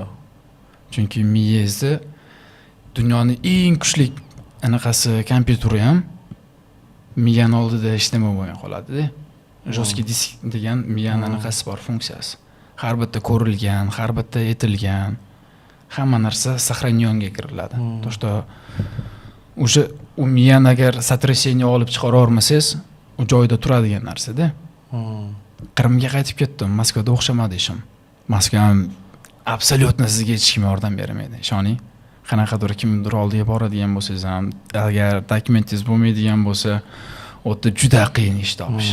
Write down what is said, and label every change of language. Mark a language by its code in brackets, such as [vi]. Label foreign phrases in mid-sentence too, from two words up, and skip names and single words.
[uz] Chunki miyangizni dunyoning eng kuchli anaqasi kompyuteri ham miyani oldida ishlamay bo'lgan qoladi-da. [ru] Жесткий диск [uz] degan miyani anaqasi bor, funksiyasi. Har bitta ko'rilgan, har bitta etilgan hamma narsa сохранёнga kiriladi. [ru] То, что уже [uz] u miyani agar сотрясение olib chiqara olmasangiz, u joyida turadigan narsa-da. Qrimga qaytib ketdim, Moskvada o'xshamadi ishim. Moskva ham absolyutno sizga hech kim yordam bermaydi, ishoning. Qanaqadir kimdir oldiga boradigan bo'lsangiz ham, agar dokumentingiz bo'lmaydigan bo'lsa, o'tda juda qiyin ish topish.